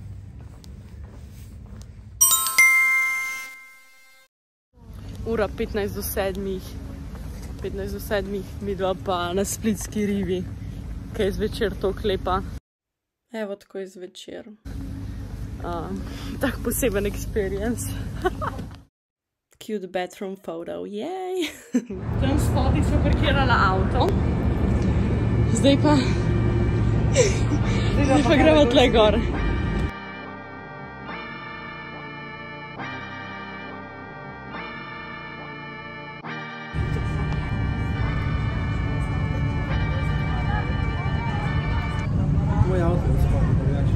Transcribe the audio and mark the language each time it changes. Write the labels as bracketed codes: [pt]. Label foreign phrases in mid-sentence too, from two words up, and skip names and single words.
[sl] Ura 15 do 7. 15 do 7, midva pa na Splitski rivi, kaj je zvečer to klepa. Evo, tako je zvečer. Tak poseben experience. [en] Cute bathroom photo, yay! [sl] Tam spodaj smo parkirala avto. Zdaj pa gremo tle gor. Moj avto je spodaj, drugače.